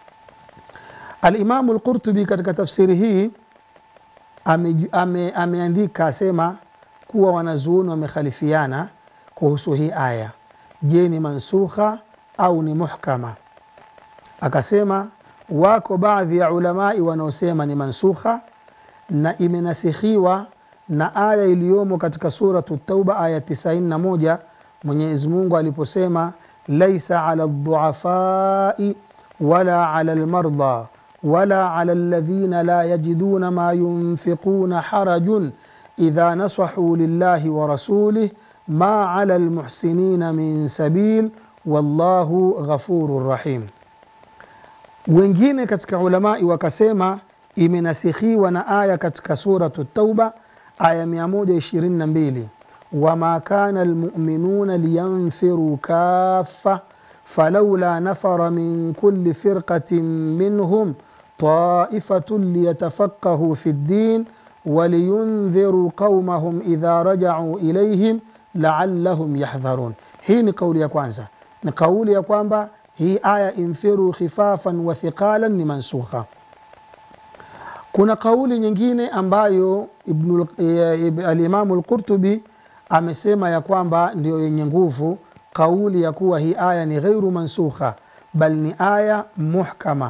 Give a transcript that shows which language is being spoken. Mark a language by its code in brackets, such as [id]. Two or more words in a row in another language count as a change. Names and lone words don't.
[sw] Al-Imamu al-Qurtubi katika tafsiri hii ameandika asema kuwa wanazuoni wamekhalifiana kuhusu hii aya, je ni mansukha au ni muhkama. Akasema wako baadhi ya ulamai wanaosema ni mansukha na imenasikhiwa na aya iliyomo katika suratu Tauba aya 91, Mwenyezi Mungu aliposema [ar] ليس على الضعفاء ولا على المرضى ولا على الذين لا يجدون ما ينفقون حرج إذا نصحوا لله ورسوله ما على المحسنين من سبيل والله غفور رحيم. [sw] Wengine katika ulamai wakasema imenasikhiwa na aya katika suratu Tauba aya 122, [ar] وما كان المؤمنون لينفروا كافة فلولا نفر من كل فرقة منهم طائفة ليتفقهوا في الدين ولينذروا قومهم إذا رجعوا إليهم لعلهم يحذرون. [sw] Hii ni kauli ya kwanza, ni kauli ya kwamba hii aya [ar] انفروا خفافا وثقالا [sw] ni mansukha. Kuna kauli nyingine ambayo al-Imamu al-Qurtubi amesema ya kwamba ndio yenye nguvu, kauli ya kuwa hii aya ni [ar] غير منسوخة [sw] bal ni aya muhkama.